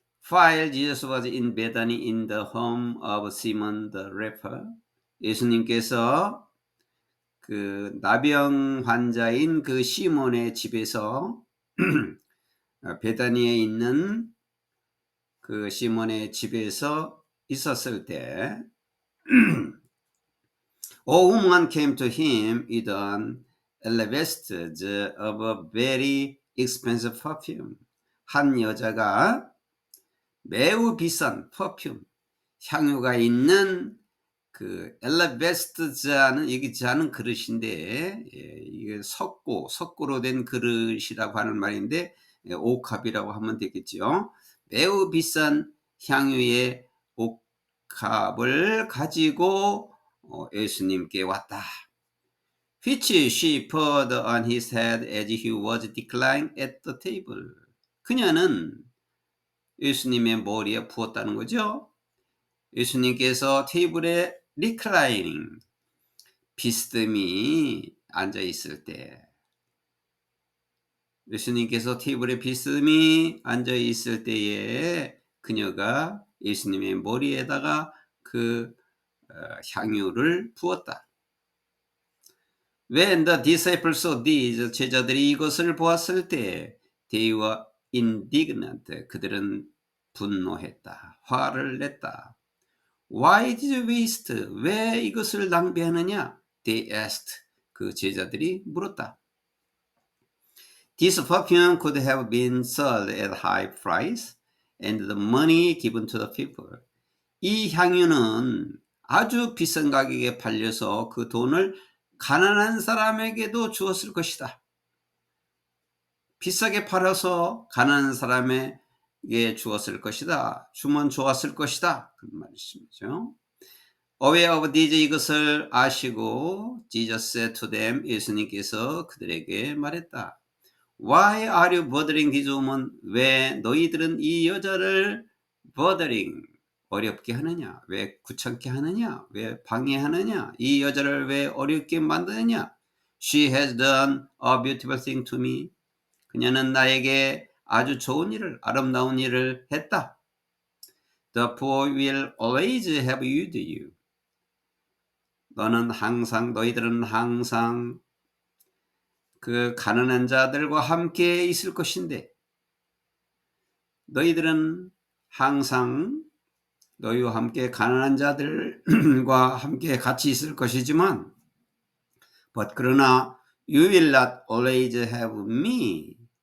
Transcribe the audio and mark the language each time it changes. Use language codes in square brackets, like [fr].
[en] While Jesus was in Bethany in the home of Simon the leper, [ko] 예수님께서 그 나병 환자인 그 시몬의 집에서 베다니에 있는 그 시몬의 집에서 있었을 때 [en] A woman came to him with an alabaster of a very expensive perfume. [ko] 한 여자가 매우 비싼 퍼퓸, 향유가 있는 그 엘라베스트 자는, 여기 자는 그릇인데, 이게 석고로 된 그릇이라고 하는 말인데, 옥합이라고 하면 되겠죠. 매우 비싼 향유의 옥합을 가지고 예수님께 왔다. [en] Which she poured on his head as he was reclining at the table. [ko] 그녀는 예수님의 머리에 부었다는 거죠. 예수님께서 테이블에 리클라이닝, 비스듬히 앉아 있을 때, 예수님께서 테이블에 비스듬히 앉아 있을 때에 그녀가 예수님의 머리에다가 그 향유를 부었다. [en] When the disciples saw this, [ko] 제자들이 이것을 보았을 때 [en] they were indignant, [ko] 그들은 분노했다. 화를 냈다. [en] Why did you waste? [ko] 왜 이것을 낭비하느냐? [en] They asked. [ko] 그 제자들이 물었다. [en] This perfume could have been sold at high price and the money given to the people. [ko] 이 향유는 아주 비싼 가격에 팔려서 그 돈을 가난한 사람에게도 주었을 것이다. 비싸게 팔아서 가난한 사람에게 주었을 것이다. 주면 좋았을 것이다. 그런 말씀이죠. [en] Aware of these, [ko] 이것을 아시고 [en] Jesus said to them, [ko] 예수님께서 그들에게 말했다. [en] Why are you bothering this woman? [ko] 왜 너희들은 이 여자를 bothering, 어렵게 하느냐? 왜 귀찮게 하느냐? 왜 방해하느냐? 이 여자를 왜 어렵게 만드느냐? [en] She has done a beautiful thing to me. [ko] 그녀는 나에게 아주 좋은 일을, 아름다운 일을 했다. [en] The poor will always have used you. [ko] 너희들은 항상 그 가난한 자들과 함께 있을 것인데, 너희들은 항상 너희와 함께 가난한 자들과 함께 같이 있을 것이지만, 그러나 [en] you will not always have me.